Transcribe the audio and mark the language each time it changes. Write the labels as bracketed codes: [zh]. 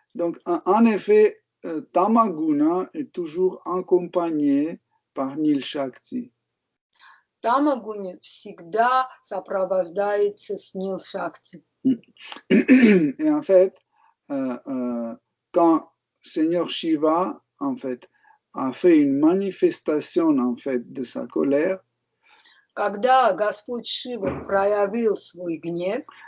[fr] Donc, en effet, Tamaguna est toujours accompagné par Nil Shakti. [ru] Тамагуни всегда сопровождается с Нил Шакти. [fr] Et en fait, quand Seigneur Shiva, en fait, a fait une manifestation, en fait, de sa colère, [ru] Когда Господь Шива проявил свой гнев,